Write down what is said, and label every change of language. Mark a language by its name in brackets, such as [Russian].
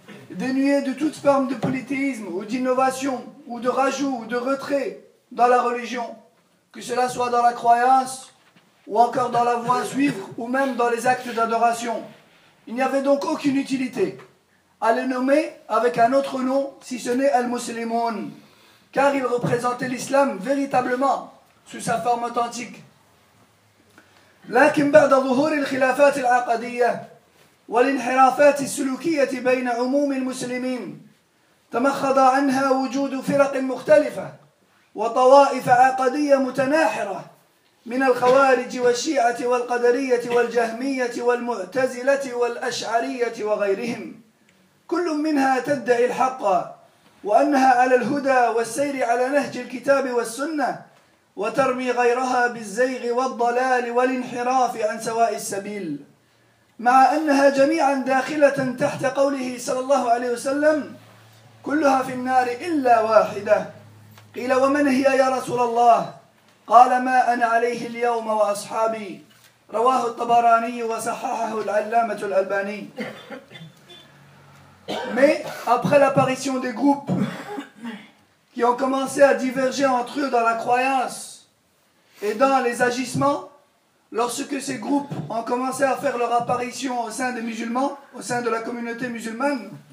[French] Dénués de toute forme de polythéisme ou d'innovation ou de rajout ou de retrait dans la religion, que cela soit dans la croyance ou encore dans la voie à suivre, ou même dans les actes d'adoration. Il n'y avait donc aucune utilité à les nommer avec un autre nom, si ce n'est Al-Muslimun, car ils représentaient l'islam véritablement sous sa forme authentique. [Arabic] لكن بعد ظهور الخلافات العقدية والانحرافات السلوكية بين عموم المسلمين تمخض عنها وجود فرق مختلفة وطوائف عقدية متناحرة من الخوارج والشيعة والقدرية والجهمية والمعتزلة والأشعرية وغيرهم كل منها تدعي الحق وأنها على الهدى والسير على نهج الكتاب والسنة وترمي غيرها بالزيغ والضلال والانحراف عن سواء السبيل مع أنها جميعا داخلة تحت قوله صلى الله عليه وسلم كلها في النار إلا واحدة قيل ومن هي يا رسول الله قال ما أنا عليه اليوم وأصحابي رواه الطبراني وصححه العلامة الألباني. [French] Mais après l'apparition des groupes qui ont commencé à diverger entre eux dans la croyance et dans les agissements, lorsque ces groupes ont commencé à faire leur apparition au sein des musulmans, au sein de la communauté musulmane,